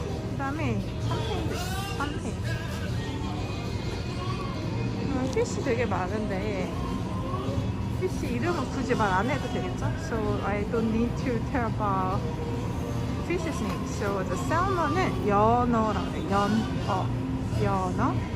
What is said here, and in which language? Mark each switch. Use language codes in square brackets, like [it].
[ko] 그 다음에 샴페인도 있어. 샴페인. 피쉬 되게 많은데 피쉬 이름은 굳이 말 안 해도 되겠죠? [en] So I don't need to tell about fish's name. So the [ko] salmon은 연어라고 해요. 연어.